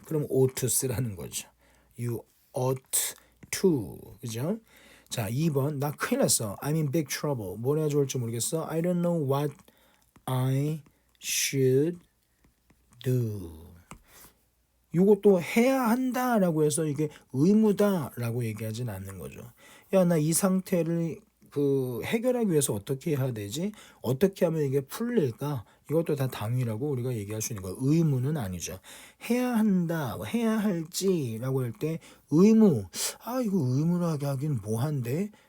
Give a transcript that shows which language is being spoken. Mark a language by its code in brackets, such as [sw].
[ko] 그럼 ought to 쓰라는 거죠. [en] You ought to. [ko] 그죠? 자, 2번. 나 큰일 났어. [en] I'm in big trouble. [ko] 뭘 해야 좋을지 모르겠어. [en] I don't know what I should do. [ko] 이것도 해야 한다라고 해서 이게 의무다라고 얘기하진 않는 거죠. 야, 나 이 상태를 해결하기 위해서 어떻게 해야 되지? 어떻게 하면 이게 풀릴까? 이것도 다 당위라고 우리가 얘기할 수 있는 거예요. 의무는 아니죠. 해야 한다, 해야 할지라고 할 때 의무, 이거 의무로 하긴 뭐한데?